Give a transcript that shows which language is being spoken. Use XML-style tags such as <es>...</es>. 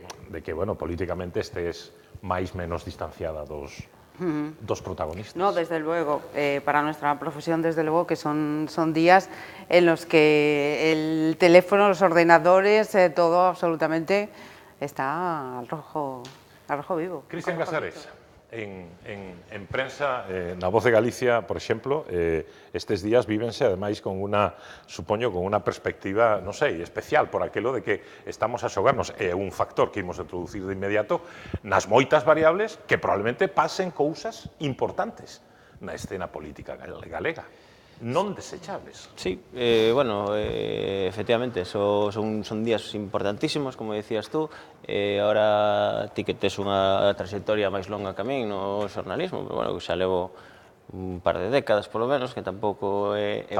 <gl>de que, bueno, políticamente estés máis menos distanciada dos dos protagonistas.</gl> <es>No, desde luego, para nuestra profesión, desde luego que son días en los que el teléfono, los ordenadores, todo absolutamente está al rojo vivo.</es> <gl>Cristian Casares, en prensa, na Voz de Galicia, por exemplo, estes días vívense, ademais, con unha, supoño, con unha perspectiva, non sei, especial, por aquilo de que estamos a xogarnos, é un factor que imos introducir de inmediato, nas moitas variables que probablemente pasen cousas importantes na escena política galega. Non desechables.</gl> <es>Sí, bueno, efectivamente, son días importantísimos, como decías tú.</es> <gl>Ahora ti que tes unha trayectoria máis longa que a min no xornalismo, pero bueno, xa levo un par de décadas, polo menos, que tampouco é pouca cousa.</gl>